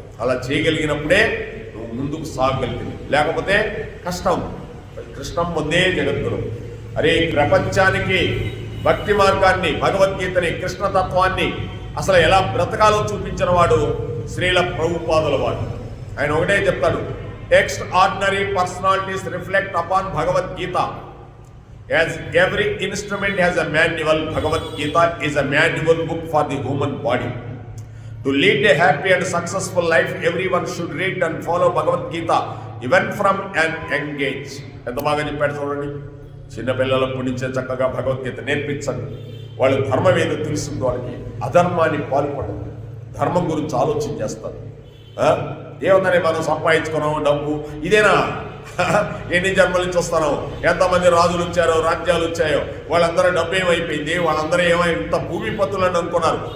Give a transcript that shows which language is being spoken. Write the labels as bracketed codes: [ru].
[te] అలా చేయగలిగినప్పుడే నువ్వు ముందుకు సాగగలిగింది, లేకపోతే కష్టం. కృష్ణం బుద్ధే జగద్గురు. అరే ప్రపంచానికి భక్తి మార్గాన్ని, భగవద్గీతని, కృష్ణతత్వాన్ని అసలు ఎలా బ్రతకాలో చూపించిన వాడు శ్రీల ప్రభుపాదుల వాడు. ఆయన ఒకటే చెప్తాడు, [en] Extraordinary personalities reflect upon Bhagavad Gita. As every instrument has a manual, Bhagavad Gita is a manual book for the human body. To lead a happy and successful life, everyone should read and follow Bhagavad Gita, even from an young age. [te] ఎంత బాగా చెప్పాడు చూడండి. చిన్నపిల్లలకు నుంచే చక్కగా భగవద్గీత నేర్పించండి. వాళ్ళు ధర్మం ఏదో తెలుస్తుంది, వాళ్ళకి అధర్మాన్ని పాల్పడదు, ధర్మం గురించి ఆలోచన చేస్తారు. ఏముందని మనం సంపాదించుకున్నాం డబ్బు, ఇదేనా ఎన్ని జన్మల నుంచి వస్తానో, ఎంతమంది రాజులు వచ్చారో, రాజ్యాలు వచ్చాయో, వాళ్ళందరూ డబ్బు ఏమైపోయింది, వాళ్ళందరూ ఇంత భూమిపతులని అనుకున్నారు.